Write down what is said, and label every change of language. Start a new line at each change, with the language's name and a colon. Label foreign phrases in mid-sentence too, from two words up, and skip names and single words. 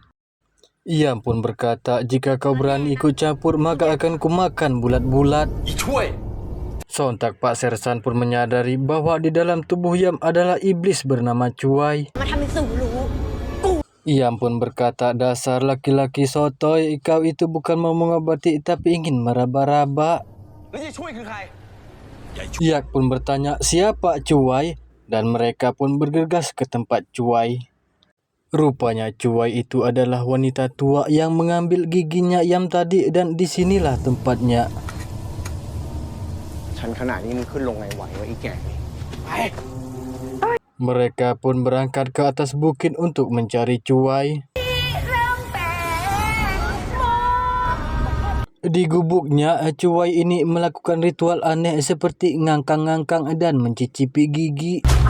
Indonesian: Yam pun berkata, jika kau berani ikut campur, maka akan kumakan bulat-bulat. Sontak Pak Sersan pun menyadari bahwa di dalam tubuh Yam adalah iblis bernama Cuai. Iam pun berkata, dasar laki-laki sotoy, kau itu bukan mau mengobati tapi ingin meraba-raba.
Thai: แล้วยายช่วยคือใคร
Indonesian: Yak pun bertanya, siapa Cuai? Dan mereka pun bergegas ke tempat Cuai. Rupanya Cuai itu adalah wanita tua yang mengambil giginya Yam tadi dan disinilah tempatnya.
Thai: ฉันขนาดนี้มึงขึ้นลงไงไหววะอีแก่นี่ไป
Indonesian: Mereka pun berangkat ke atas bukit untuk mencari Cuai. Di gubuknya, Cuai ini melakukan ritual aneh seperti ngangkang-ngangkang dan mencicipi gigi.